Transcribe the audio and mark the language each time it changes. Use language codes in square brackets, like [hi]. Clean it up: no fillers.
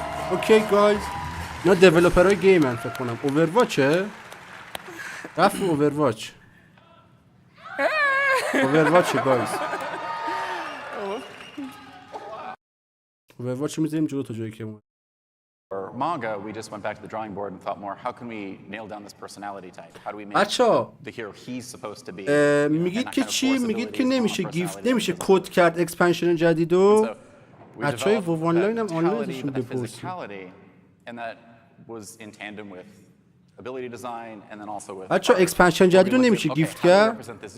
[fa] اوکی گایز، اینا دیولپرهای گیمن فکر کنم. اوورواچه؟ رفت اوورواچ. اوورواچه گایز. اوورواچ میذاریم جلو تا جایی که ما. [en] For manga, we just went back to the drawing board and thought more, how can we nail down this personality type? How do we make [fa] بچه‌ها [en] the hero he's supposed to be? [fa] میگید که چی؟ میگید که نمیشه گیفت نمیشه کد کرد اکسپنشن جدیدو. بچهای وو آنلاین هم آنلاینشون بپرسید. [en] And that was in tandem with ability design and then also with [fa] بچه‌ها اکسپنشن جدیدو نمیشه گیفت کرد.